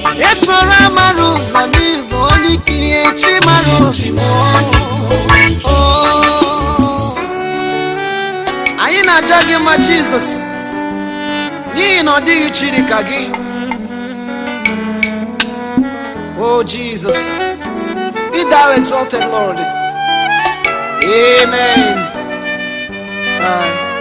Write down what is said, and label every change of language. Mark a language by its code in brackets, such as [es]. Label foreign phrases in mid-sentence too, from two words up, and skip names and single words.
[ig] Esoro amara ụzọ, na ị bụ onye ike, ihe chi mara obi m. Oh. Anyị na-aja gị mma, Jizọs, n'ihi na ọ dịghị chi dị ka gị. [en] Oh, Jesus, be thou exalted, Lord. Amen. Time.